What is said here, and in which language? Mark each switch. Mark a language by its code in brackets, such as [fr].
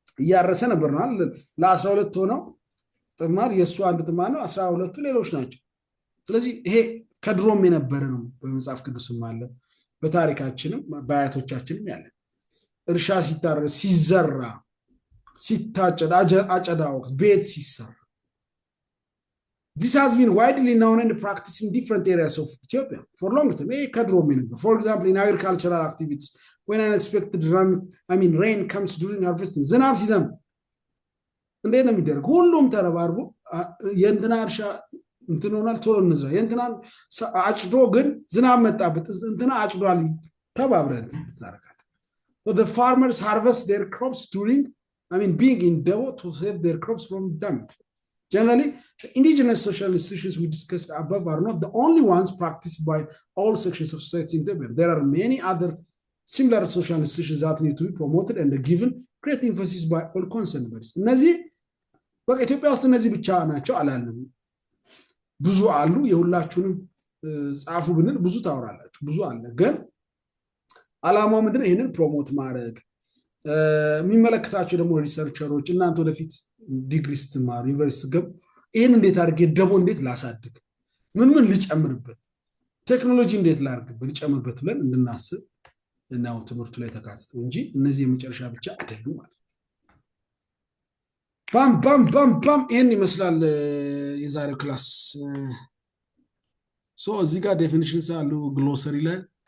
[am] ያረሰ ነበር ነው ለ12 ሆነው ጥማድ የሱ አንድ ጥማድ ነው 12ቱ ሌሎች ናቸው ስለዚህ ይሄ ከድሮም የነበረ ነው በመጽሐፍ ቅዱስም አለ በታሪካችንም በአያቶቻችንም ያለ እርሻ ሲታረስ ሲዘራ ሲታጨድ አጨዳ ወቅት ቤት ሲሰራ [en] This has been widely known and practiced in different areas of Ethiopia for long time. For example, in agricultural activities, when unexpected rain comes during harvesting, [am] ዝናብ ሲዘንብ እንዴት ነው የሚደረግ ሁሉም ተረባርቦ የእንትና እርሻ እንትን ሆናል ቶሎ እንዝራ የእንትናን አጭዶ ግን ዝናብ መጣበት እንትና አጭዷል ተባብረን ተዛረካል [en] So the farmers harvest their crops during being in Devo to save their crops from damage. Generally, the indigenous social institutions we discussed above are not the only ones practiced by all sections of society in Ethiopia. There are many other similar social institutions that need to be promoted and given great emphasis by all concerned parties. [am] እነዚህ በኢትዮጵያ ውስጥ እነዚህ ብቻ ናቸው አላለም ብዙ አሉ የሁላችሁንም ጻፉ ብንል ብዙ ታወራላችሁ ብዙ አለ ግን አላማው ምንድነው ይሄንን ፕሮሞት ማድረግ የሚመለከታቸው ደግሞ ሪሰርቸሮች እናንተ ወደፊት ዲግሪ ስትማሩ ዩኒቨርሲቲ ገብ ይሄን እንዴት አድርጌ ደቦ እንዴት ላሳድግ ምን ልጨምርበት ቴክኖሎጂ እንዴት ላድርግበት ልጨምርበት ብለን እንድናስብ እናው ትምህርቱ ላይ ተካተተ እንጂ እነዚህ የመጨረሻ ብቻ አይደሉም ማለት ባም ይሄን ይመስላል የዛሬው ክላስ ሶ እዚህ ጋር ዴፊኒሽንስ አሉ ግሎሰሪ ላይ